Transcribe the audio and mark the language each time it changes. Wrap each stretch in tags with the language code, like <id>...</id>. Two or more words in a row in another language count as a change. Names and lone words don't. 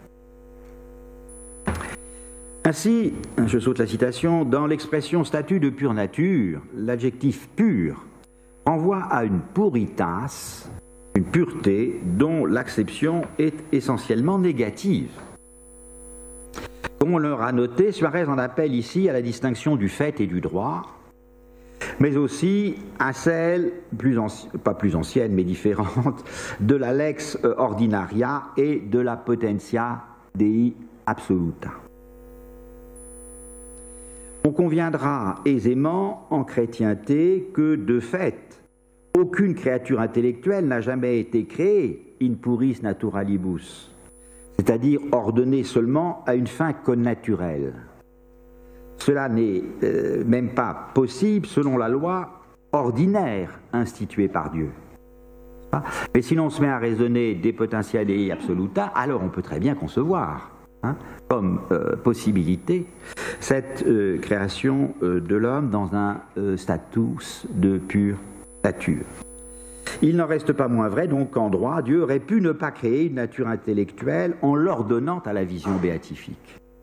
<fr>Ainsi, je saute la citation, dans l'expression statut de pure nature, l'adjectif pur renvoie à une puritas, une pureté dont l'acception est essentiellement négative. Comme on leur a noté, Suarez en appelle ici à la distinction du fait et du droit, mais aussi à celle, pas plus ancienne mais différente, de la</fr> <la>lex ordinaria</la> <fr>et de la</fr> <la>potentia dei absoluta.</la> <fr>On conviendra aisément en chrétienté que, de fait, aucune créature intellectuelle n'a jamais été créée</fr> <la>in puris naturalibus,</la> <fr>c'est-à-dire ordonnée seulement à une fin connaturelle. Cela n'est même pas possible selon la loi ordinaire instituée par Dieu. Mais si l'on se met à raisonner des</fr> <la>potentia dei absoluta,</la> <fr>alors on peut très bien concevoir comme possibilité cette création de l'homme dans un status de pure nature. Il n'en reste pas moins vrai donc qu'en droit, Dieu aurait pu ne pas créer une nature intellectuelle en l'ordonnant à la vision béatifique.</fr>